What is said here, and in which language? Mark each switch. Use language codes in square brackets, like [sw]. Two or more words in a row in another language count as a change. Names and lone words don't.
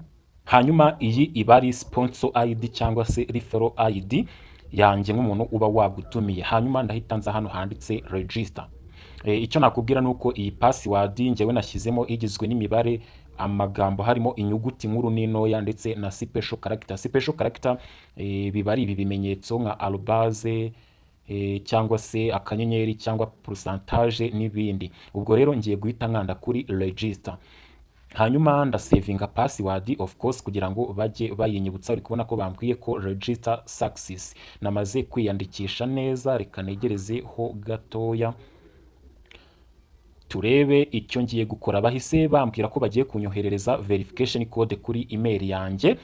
[rw] Hanyuma iyi iba ari [en] sponsor ID [rw] cyangwa se [en] referral ID [rw] yanjye nk'umuntu uba wagutumiye. Hanyuma ndahita nza hano handitse register. Icyo nakubwira nuko iyi password njyewe nashyizemo igizwe n'imibare, amagambo harimo inyuguti nkuru n'intoya ndetse na [en] special character. Special character [rw] biba ari ibi bimenyetso nka arobase cyangwa se akanyenyeri cyangwa pourcentage n'ibindi. Ubwo rero ngiye guhita nkanda kuri register. Hanyuma ndasavinga [en] password of course [rw] kugira ngo bajye bayinyibutsa. Uri kubona ko bambwiye ko [en] register success, [rw] namaze kwiyandikisha neza. Reka negereze ho gatoya turebe icyo ngiye gukora. Bahise bambwira ko bagiye kunyoherereza [en] verification code [rw] kuri email yanjye.